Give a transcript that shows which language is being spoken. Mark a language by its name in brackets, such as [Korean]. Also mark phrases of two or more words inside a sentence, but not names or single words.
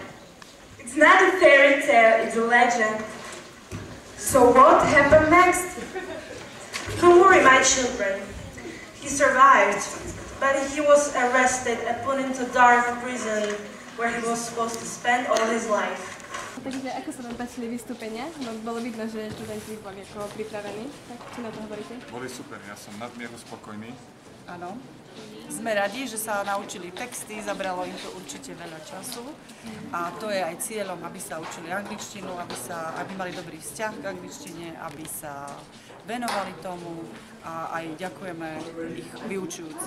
[English] It's not a fairy tale, it's a legend. So what happened next? Don't worry, my children. He survived, but he was arrested and put into dark prison where he was supposed to spend all his life. [Slovak] Takže ako sa vám páčili vystúpenia? No, bolo vidno, že študenti boli ako pripravení. Tak čo na to hovoríte? Boli super, ja som nadmieru spokojný. Áno. Sme radi, že sa naučili texty, zabralo im to určite veľa času a to je aj cieľom, aby sa učili angličtinu, aby mali dobrý vzťah k angličtine, aby sa venovali tomu a aj ďakujeme ich vyučujúcim.